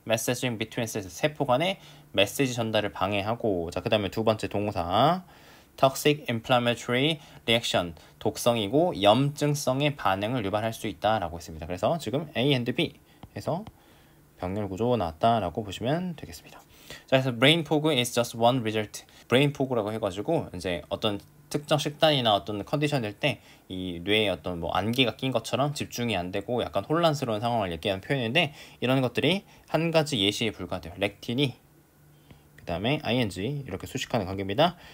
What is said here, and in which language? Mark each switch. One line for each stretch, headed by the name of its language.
English: messaging between cells,
Korean: 세포 간의 메시지 전달을 방해하고, 자, 그 다음에 두 번째 동사
English: toxic inflammatory reaction,
Korean: 독성이고 염증성의 반응을 유발할 수 있다라고 했습니다. 그래서 지금 A and B 해서 병렬 구조 나왔다라고 보시면 되겠습니다.
English: 자, 그래서 brain fog is just one result.
Korean: brain fog라고 해가지고 이제 어떤 특정 식단이나 어떤 컨디션일 때 이 뇌에 어떤 뭐 안개가 낀 것처럼 집중이 안 되고 약간 혼란스러운 상황을 얘기하는 표현인데, 이런 것들이 한 가지 예시에 불과돼요. 렉틴이 그 다음에 ing 이렇게 수식하는 관계입니다.